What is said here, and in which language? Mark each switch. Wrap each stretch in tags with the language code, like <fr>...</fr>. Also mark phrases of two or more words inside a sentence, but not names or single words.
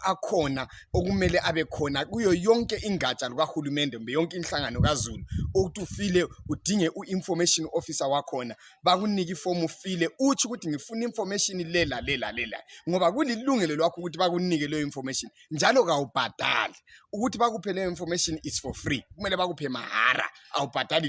<nd>akhona okumele abe khona kuyo yonke ingatsha lukaHulumende yonke inhlangano kaZulu ukuthi ufile udinge uinformation officer wakhona bakunike ifomu ufile uthi ukuthi ngifuna information lela ngoba kulilungelo lwakho ukuthi bakunike leyo information njalo kawubhadali ukuthi bakuphe leyo</nd> <en>information is for free</en> <nd>kumele bakuphe mahara awubhadali.</nd>